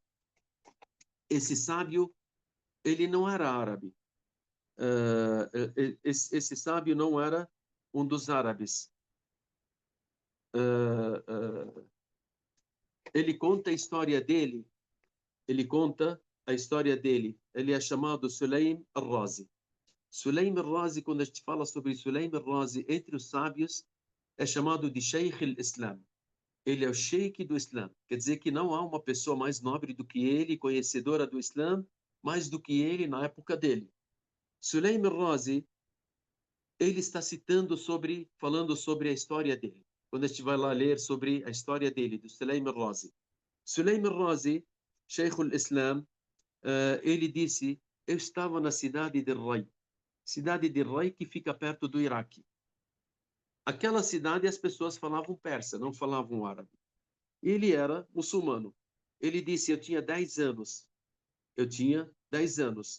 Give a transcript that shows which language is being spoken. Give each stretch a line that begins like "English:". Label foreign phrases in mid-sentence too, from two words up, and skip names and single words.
Portuguese: Esse sábio, ele não era árabe. Esse sábio não era um dos árabes. Ele conta a história dele. Ele conta a história dele. Ele é chamado Sulaim al-Razi. Sulaim al-Razi, quando a gente fala sobre Sulaim al-Razi, entre os sábios, é chamado de
Arabic: شيخ الإسلام.
Portuguese: Ele é o sheik do Islã. Quer dizer que não há uma pessoa mais nobre do que ele, conhecedora do Islã, mais do que ele na época dele. Sulaim al-Razi, ele está falando sobre a história dele. Quando a gente vai lá ler sobre a história dele, do Sulaim al-Razi. Sulaim al-Razi,
Arabic: شيخ الإسلام,
Portuguese: ele disse, eu estava na cidade de Rai que fica perto do Iraque. Aquela cidade as pessoas falavam persa, não falavam árabe. Ele era muçulmano. Ele disse, eu tinha 10 anos. Eu tinha 10 anos.